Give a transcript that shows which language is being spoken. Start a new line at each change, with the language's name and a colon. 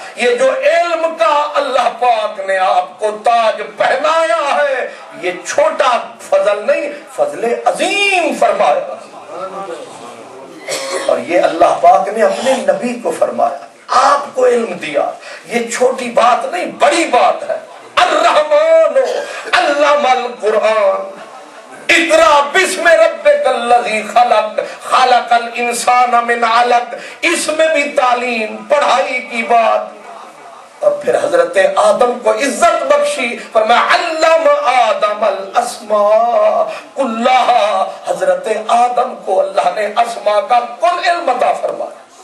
Urdu: یہ جو علم کا اللہ پاک نے آپ کو تاج پہنایا ہے، یہ چھوٹا فضل نہیں، فضل عظیم فرمایا. اور یہ اللہ پاک نے اپنے نبی کو فرمایا، آپ کو علم دیا. یہ چھوٹی بات نہیں، بڑی بات ہے.
Arabic: الرحمن علم القرآن اقرا بسم ربک الذی خلق خلق الانسان من علق.
Urdu: اس میں بھی تعلیم پڑھائی کی بات. اور پھر حضرت آدم کو عزت بخشی، فرمایا علم آدم الاسماء کلھا. حضرت آدم کو اللہ نے اسماء کا کل علم عطا فرمایا.